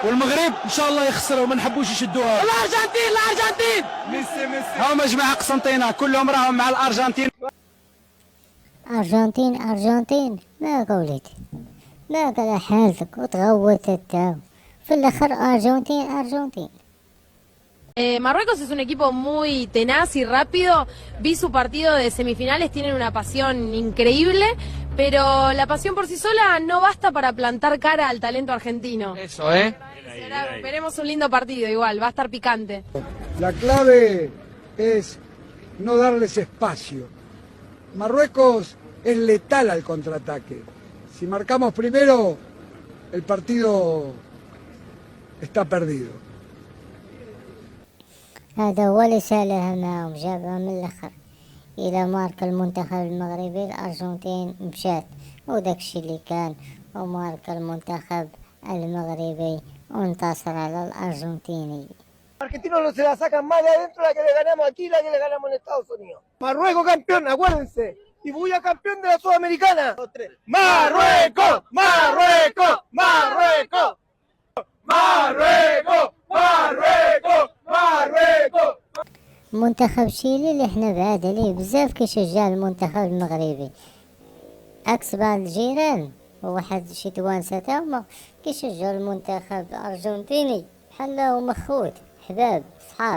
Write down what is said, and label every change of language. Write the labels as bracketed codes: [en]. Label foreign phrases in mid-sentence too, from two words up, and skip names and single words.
[ar] والمغرب ان شاء الله يخسروا وما نحبوش يشدوها. الارجنتين ميسي هما جماعه قسنطينه كلهم راهم مع الارجنتين. أرجنتين ماك وليدي، ماك على حالتك وتغوت التاو في الاخر. أرجنتين. [es] Marruecos es un equipo muy tenaz y rápido. Vi su partido de semifinales, tienen una pasión increíble, pero la pasión por sí sola no basta para plantar cara al talento argentino. Eso, Veremos un lindo partido igual, va a estar picante. La clave es no darles espacio. Marruecos es letal al contraataque. Si marcamos primero, el partido está perdido. [ar] هذا هو اللي سالها معهم، جابها من الاخر. الى مارك المنتخب المغربي الارجنتين مشات، وداك الشي اللي كان، ومارك المنتخب المغربي وانتصر على الارجنتيني. [es] Argentinos no se la sacan más de adentro la que le ganamos aquí, la que le ganamos en Estados Unidos. Marruecos campeón, acuérdense. Y Buya campeón de la Sudamericana. Marruecos, Marruecos, Marruecos. Marruecos, Marruecos, Marruecos. [ar] منتخب شيلي اللي حنا بعاد عليه بزاف كيشجع المنتخب المغربي، عكس بعض الجيران وواحد شي توانسه تا هما كيشجعوا المنتخب الارجنتيني بحال هما خوت حباب صحاب.